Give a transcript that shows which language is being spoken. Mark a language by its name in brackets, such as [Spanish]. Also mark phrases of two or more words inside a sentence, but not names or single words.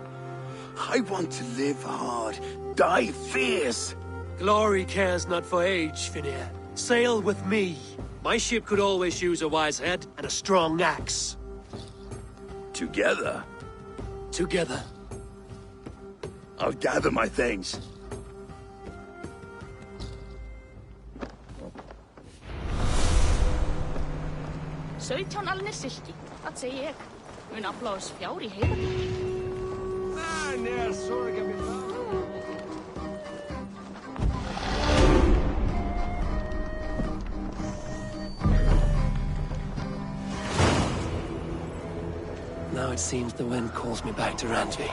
[English] I want to live hard, die fierce. Glory cares not for age, Finnir. Sail with me. My ship could always use a wise head and a strong axe. Together? Together. I'll gather my things. [Icelandic] Sautján alnir silki, það segi ég. Mun afla oss fjár í heiðarleik. [English] Now it seems the wind calls me back to Randvi.